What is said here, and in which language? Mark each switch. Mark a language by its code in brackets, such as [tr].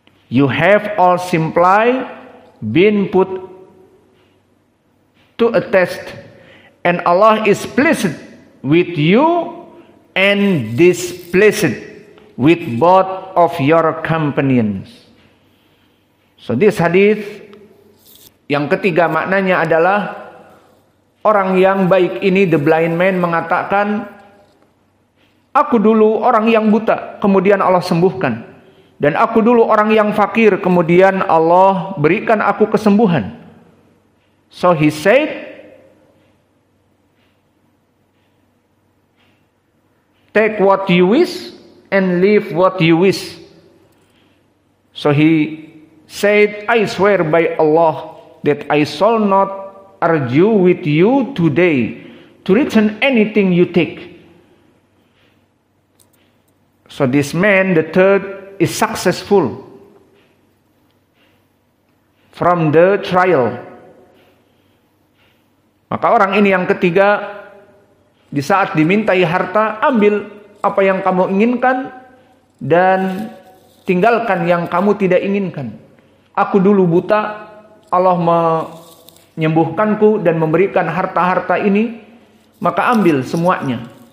[en] You have all simply been put to a test, and Allah is pleased with you and displeased with both of your companions. So this hadith [id] yang ketiga maknanya adalah orang yang baik ini, [en] the blind man, [id] mengatakan, aku dulu orang yang buta, kemudian Allah sembuhkan. Dan aku dulu orang yang fakir, kemudian Allah berikan aku kesembuhan. [en] So he said, take what you wish and leave what you wish. So he said, I swear by Allah that I shall not argue with you today to return anything you take. So this man, the third, is successful from the trial. [id] Maka orang ini yang ketiga, di saat dimintai harta, ambil apa yang kamu inginkan dan tinggalkan yang kamu tidak inginkan. Aku dulu buta, Allah menyembuhkanku dan memberikan harta-harta ini, maka ambil semuanya.